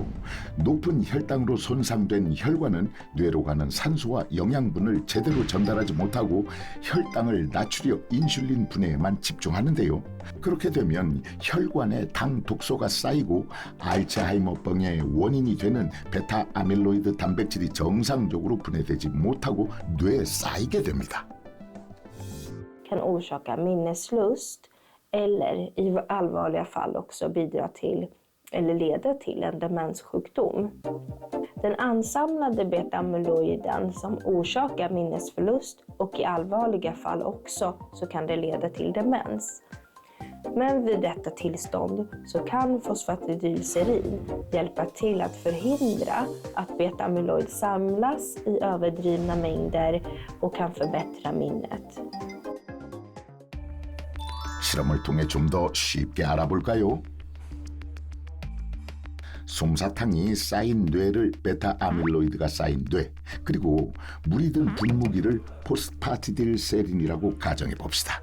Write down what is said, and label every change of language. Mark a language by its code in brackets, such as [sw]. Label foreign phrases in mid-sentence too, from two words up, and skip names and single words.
[ko] 높은 혈당으로 손상된 혈관은 뇌로 가는 산소와 영양분을 제대로 전달하지 못하고 혈당을 낮추려 인슐린 분해에만 집중하는데요. 그렇게 되면 혈관에 당 독소가 쌓이고 알츠하이머병의 원인이 되는 베타 아밀로이드 단백질이 정상적으로 분해되지 못하고 뇌에 쌓이게 됩니다. [sv] kan orsaka minnesförlust eller i allvarliga fall också bidra till eller leda till en demenssjukdom. Den ansamlade beta-amyloiden som orsakar minnesförlust och i allvarliga fall också så kan det leda till demens. Men vid detta tillstånd så kan fosfatidylserin hjälpa till att förhindra att beta-amyloid samlas i överdrivna mängder och kan förbättra minnet. [ko] 실험을 통해 좀 더 쉽게 알아볼까요? 솜사탕이 쌓인 뇌를 베타-아밀로이드가 쌓인 뇌, 그리고 물이 든 분무기를 포스파티딜세린이라고 가정해 봅시다.